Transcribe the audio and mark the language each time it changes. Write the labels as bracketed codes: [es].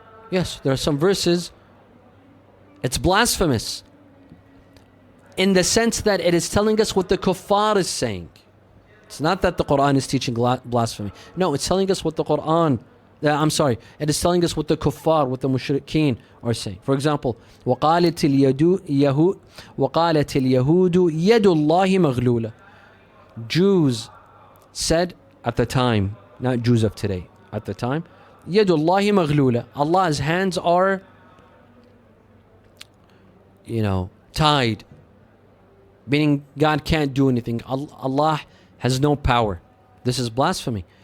[en] Yes, there are some verses, it's blasphemous in the sense that it is telling us what the kuffar is saying. It's not that the Quran is teaching blasphemy. No, it's telling us what the Quran, it is telling us what the kuffar, what the mushrikeen are saying. For example, [ar] وَقَالَتِ الْيَهُودُ يَدُ اللَّهِ مَغْلُولَةٌ. [en] Jews said at the time, not Jews of today, at the time, [ar] Yadullahi maghlula. [en] Allah's hands are, tied. Meaning God can't do anything. Allah has no power. This is blasphemy.